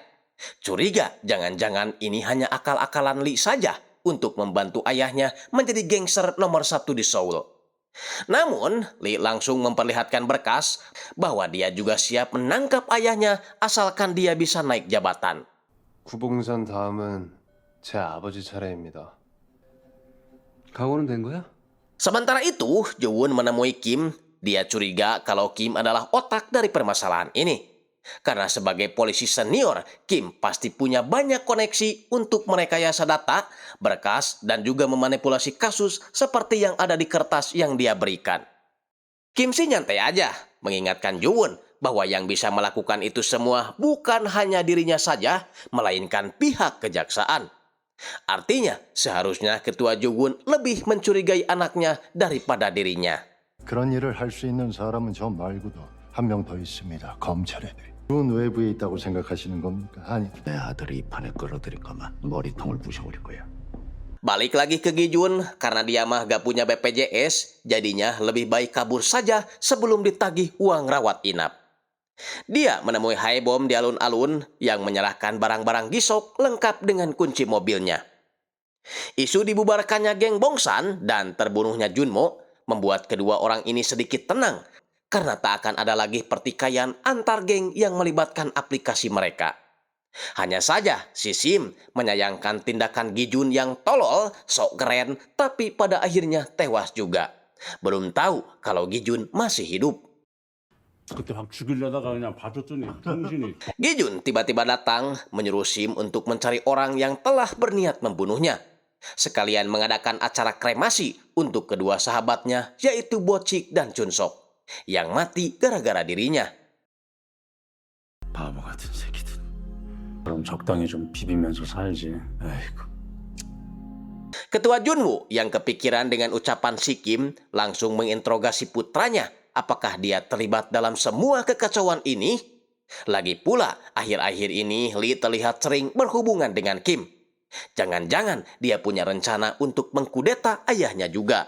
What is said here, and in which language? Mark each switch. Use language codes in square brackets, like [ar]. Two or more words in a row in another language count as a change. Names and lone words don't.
[id] Curiga, jangan-jangan ini hanya akal-akalan Lee saja untuk membantu ayahnya menjadi gangster nomor 1 di Seoul. Namun, Lee langsung memperlihatkan berkas bahwa dia juga siap menangkap ayahnya asalkan dia bisa naik jabatan. [ko] 구봉산 다음은 제 아버지 차례입니다. 각오는 된 거야? [id] Sementara itu, Jowon menemui Kim. Dia curiga kalau Kim adalah otak dari permasalahan ini. Karena sebagai polisi senior, Kim pasti punya banyak koneksi untuk merekayasa data, berkas, dan juga memanipulasi kasus seperti yang ada di kertas yang dia berikan. Kim sih nyantai aja, mengingatkan Jowon bahwa yang bisa melakukan itu semua bukan hanya dirinya saja, melainkan pihak kejaksaan. Artinya, seharusnya ketua Jowon lebih mencurigai anaknya daripada dirinya. [ko] 그런 일을 할 수 있는 사람은 저 말고도 한 명 더 있습니다. 검찰 애들이. 좋은 외부에 있다고 생각하시는 겁니까? 아니. 내 아들이 이 판에 끌어들일 거면 머리통을 부셔버릴 거야. [id] Balik lagi ke Gijun, karena dia mah gak punya BPJS, jadinya lebih baik kabur saja sebelum ditagih uang rawat inap. Dia menemui Haebom di alun-alun yang menyerahkan barang-barang Gisok lengkap dengan kunci mobilnya. Isu dibubarkannya geng Bongsan dan terbunuhnya Junmo membuat kedua orang ini sedikit tenang karena tak akan ada lagi pertikaian antar geng yang melibatkan aplikasi mereka. Hanya saja si Sim menyayangkan tindakan Gijun yang tolol, sok keren, tapi pada akhirnya tewas juga. Belum tahu kalau Gijun masih hidup. [ko] 그때 확 죽이려다가 그냥 봐줬더니 정신이. [id] Gijun tiba-tiba datang menyuruh Sim untuk mencari orang yang telah berniat membunuhnya. Sekalian mengadakan acara kremasi untuk kedua sahabatnya, yaitu Bochik dan Chunsok, yang mati gara-gara dirinya. [ko] 바보 같은 새끼들. 그럼 적당히 좀 비비면서 살지. 아이고. [id] Ketua Junwoo yang kepikiran dengan ucapan si Kim langsung menginterogasi putranya apakah dia terlibat dalam semua kekacauan ini. Lagi pula, akhir-akhir ini Lee terlihat sering berhubungan dengan Kim. Jangan-jangan dia punya rencana untuk mengkudeta ayahnya juga.